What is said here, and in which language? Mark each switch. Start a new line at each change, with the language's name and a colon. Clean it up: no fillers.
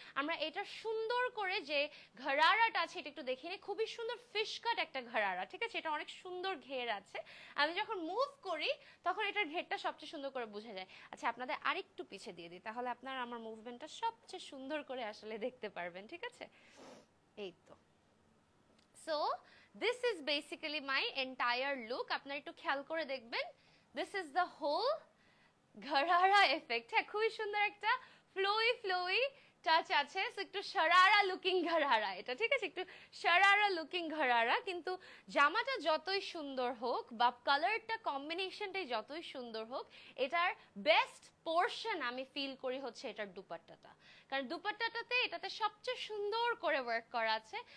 Bangla: আমরা এটা সুন্দর করে যে ঘরারাটা আছে এটা একটু দেখে নিই, খুবই সুন্দর ফিশ কাট একটা ঘরারা, ঠিক আছে। এটা অনেক সুন্দর ঘের আছে, আমি যখন মুভ করি তখন এটার ঘেরটা সবচেয়ে সুন্দর করে বোঝা যায়। আচ্ছা আপনাদের আরেকটু পিছিয়ে দিয়ে দিই, তাহলে আপনারা আমার মুভমেন্টটা সবচেয়ে সুন্দর করে আসলে দেখতে পারবেন, ঠিক আছে। এই তো।
English: So this is basically my entire look.
Bangla: আপনারা একটু খেয়াল করে দেখবেন,
English: this is the whole
Bangla: ঘরারা effect. হ্যাঁ, খুবই সুন্দর একটা ফ্লোই টাচ আছে। সো একটু শরারা লুকিং ঘরারা এটা, ঠিক আছে, একটু শরারা লুকিং ঘরারা। কিন্তু জামাটা যতই সুন্দর হোক বা কালারটা কম্বিনেশনটাই যতই সুন্দর হোক, এটার বেস্ট পোর্শন আমি ফিল করি হচ্ছে এটার দুপাট্টাটা, কারণ দুপাট্টাটাতে এটাতে সবচেয়ে সুন্দর করে ওয়ার্ক করা আছে।